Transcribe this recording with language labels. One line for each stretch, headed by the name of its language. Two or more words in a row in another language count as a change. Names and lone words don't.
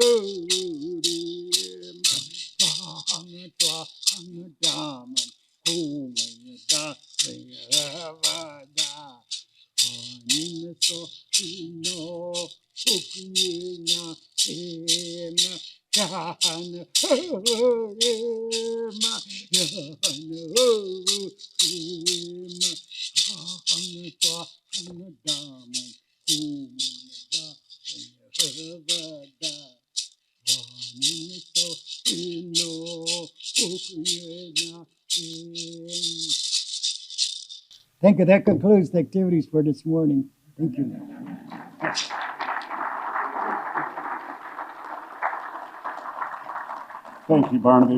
English: Hurima, Hanatwa, Hanadaman, Humayada, Havada, Haninaso, Hino, Hukina, Hema, Yahan, Hurima, Yahan, Hurima, Hanatwa, Hanadaman, Humayada, Havada. Thank you. That concludes the activities for this morning. Thank you. Thank you, Barnaby.